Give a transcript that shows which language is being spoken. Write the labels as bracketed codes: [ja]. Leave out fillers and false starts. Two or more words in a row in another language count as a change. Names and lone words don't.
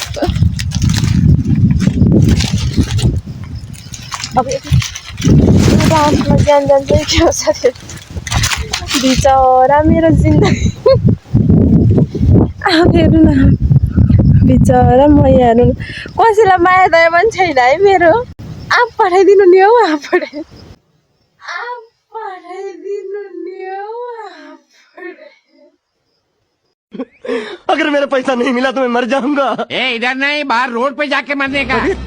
[ne] अब एउटा आँपमा ज्यान जान्छ क्या साथीहरू बिचरा मेरो जिन्दगी आँप हेर्नु न बिचरा म यहाँ हेर्नु कसैलाई माया दया पनि छैन है मेरो आँप पठाइदिनु नि हौ आँप पठाइदिनु नि हौ [hi] अगर मेरा पैसा नहीं मिला तो मैं मर जाऊंगा। इधर नहीं बाहर रोड पे जाके मरने का।